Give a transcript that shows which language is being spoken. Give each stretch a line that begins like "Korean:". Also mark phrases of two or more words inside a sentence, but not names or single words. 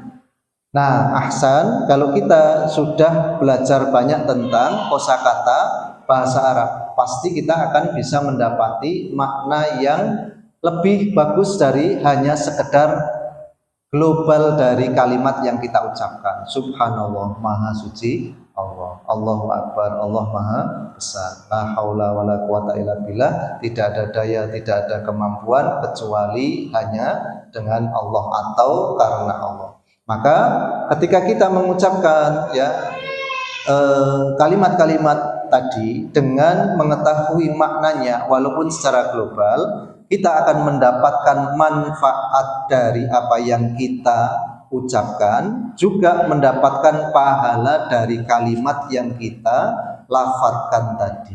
Indonesian: Nah, ahsan kalau kita sudah belajar banyak tentang kosakata bahasa Arab, pasti kita akan bisa mendapati makna yang lebih bagus dari hanya sekedar global dari kalimat yang kita ucapkan. Subhanallah, maha suci Allah.
Arabic: الله أكبر,
Indonesian: Allah maha besar.
Arabic: لا حول ولا قوة إلا بالله.
Indonesian: Tidak ada daya, tidak ada kemampuan kecuali hanya dengan Allah atau karena Allah. Maka ketika kita mengucapkan ya kalimat-kalimat tadi dengan mengetahui maknanya walaupun secara global, kita akan mendapatkan manfaat dari apa yang kita ucapkan, juga mendapatkan pahala dari kalimat yang kita lafadzkan tadi.